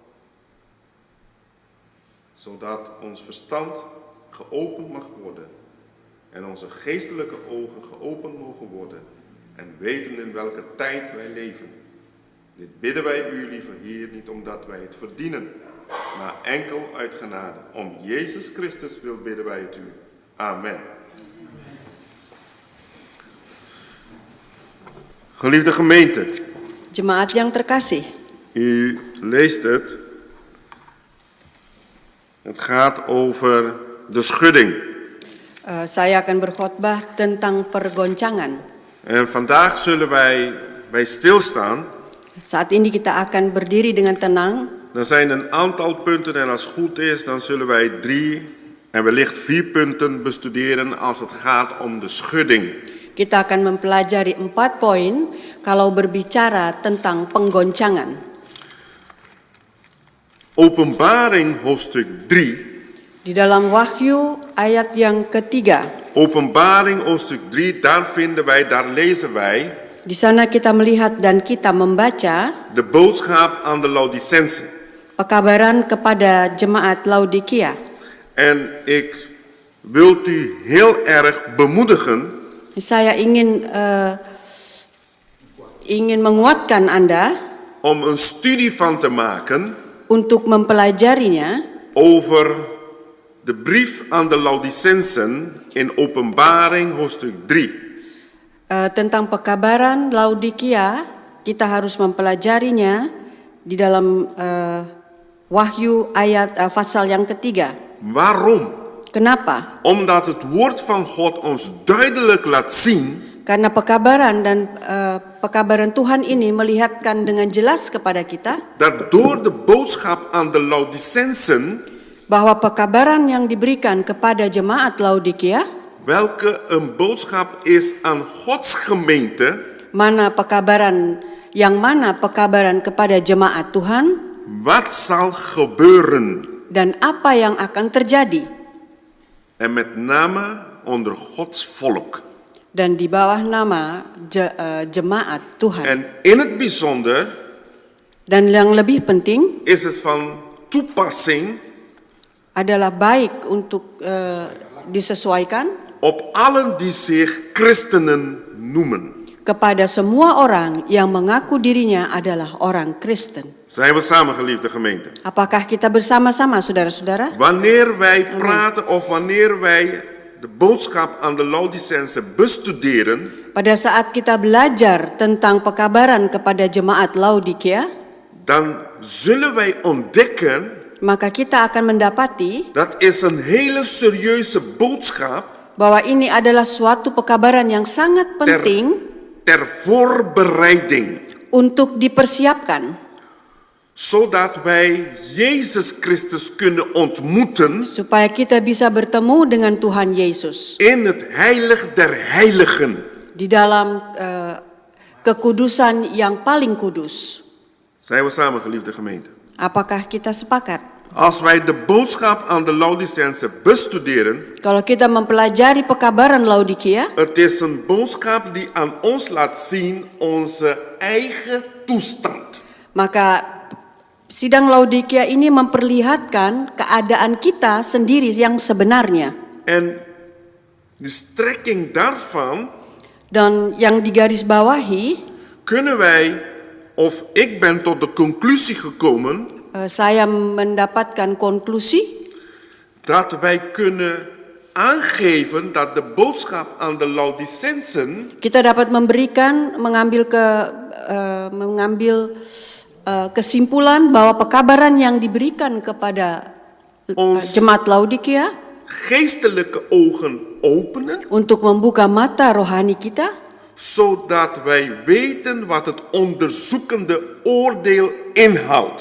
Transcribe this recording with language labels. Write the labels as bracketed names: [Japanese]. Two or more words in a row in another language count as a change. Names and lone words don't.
[Dutch] Zodat ons verstand geopend mag worden en onze geestelijke ogen geopend mogen worden en weten in welke tijd wij leven. Dit bidden wij u, lieve Heer, niet omdat wij het verdienen, maar enkel uit genade. Om Jezus Christus wil bidden wij het u. Amen. Geliefde gemeente, [Indonesian] Jemaat yang terkasih, [Dutch] u leest het. Het gaat over de schudding. [Indonesian] saya akan berkhotbah tentang pergoncangan. [Dutch] En vandaag zullen wij bij stilstaan. [Indonesian] Saat ini kita akan berdiri dengan tenang. [Dutch] Er zijn een aantal punten en als het goed is, dan zullen wij 3 en wellicht 4 punten bestuderen als het gaat om de schudding. [Indonesian] Kita akan mempelajari 4 poin kalau berbicara tentang penggoncangan. [Dutch] Openbaring hoofdstuk 3. [Indonesian] Di dalam Wahyu ayat yang ketiga. [Dutch] Openbaring hoofdstuk 3, daar lezen wij. [Indonesian] Di sana kita melihat dan kita membaca [Dutch] De boodschap aan de Laodicense. [Indonesian] pekabaran kepada jemaat Laodikia. [Dutch] En ik wil u heel erg bemoedigen. [Indonesian] Saya ingin menguatkan Anda [Dutch] Om een studie van te maken. [Indonesian] untuk mempelajarinya [Dutch] Over de brief aan de Laodicensen in Openbaring hoofdstuk 3. [Indonesian] Tentang pekabaran Laodikia. Kita harus mempelajarinya di dalam Wahyu ayat pasal yang ketiga. [Dutch] Waarom? [Indonesian] Kenapa? [Dutch] Omdat het woord van God ons duidelijk laat zien. [Indonesian] Karena pekabaran dan pekabaran Tuhan ini melihatkan dengan jelas kepada kita [Dutch] Dat door de boodschap aan de Laodicensen, [Indonesian] bahwa pekabaran yang diberikan kepada jemaat Laodikia, [Dutch] welke een boodschap is aan Gods gemeente, [Indonesian] mana pekabaran kepada jemaat Tuhan, [Dutch] wat zal gebeuren? [Indonesian] dan apa yang akan terjadi. [Dutch] En met name onder Gods volk. [Indonesian] Dan di bawah nama jemaat Tuhan. [Dutch] En in het bijzonder [Indonesian] Dan yang lebih penting [Dutch] is het van toepassing [Indonesian] adalah baik untuk disesuaikan [Dutch] op allen die zich christenen noemen. [Indonesian] kepada semua orang yang mengaku dirinya adalah orang Kristen. [Dutch] Zijn we samen, geliefde gemeente? [Indonesian] Apakah kita bersama-sama, saudara-saudara? [Dutch] Wanneer wij praten of wanneer wij de boodschap aan de Laodicense bestuderen, [Indonesian] Pada saat kita belajar tentang pekabaran kepada jemaat Laodikia, [Dutch] dan zullen wij ontdekken [Indonesian] maka kita akan mendapati [Dutch] dat is een hele serieuze boodschap [Indonesian] bahwa ini adalah suatu pekabaran yang sangat penting [Dutch] ter voorbereiding. [Indonesian] untuk dipersiapkan, [Dutch] Zodat wij Jezus Christus kunnen ontmoeten [Indonesian] supaya kita bisa bertemu dengan Tuhan Yesus [Dutch] in het heilig der heiligen. [Indonesian] di dalam kekudusan yang paling kudus. [Dutch] Zijn we samen, geliefde gemeente? [Indonesian] Apakah kita sepakat? [Dutch] Als wij de boodschap aan de Laodicense bestuderen, [Indonesian] Kalau kita mempelajari pekabaran Laodikia, [Dutch] het is een boodschap die aan ons laat zien onze eigen toestand. [Indonesian] maka sidang Laodikia ini memperlihatkan keadaan kita sendiri yang sebenarnya. [Dutch] En de strekking daarvan [Indonesian] Dan yang digarisbawahi, [Dutch] kunnen wij, of ik ben tot de conclusie gekomen, [Indonesian] saya mendapatkan konklusi [Dutch] dat wij kunnen aangeven dat de boodschap aan de Laodicensen [Indonesian] kita dapat mengambil kesimpulan bahwa pekabaran yang diberikan kepada [Dutch] ons [Indonesian] jemaat Laodikia [Dutch] geestelijke ogen openen, [Indonesian] untuk membuka mata rohani kita, [Dutch] zodat wij weten wat het onderzoekende oordeel inhoudt.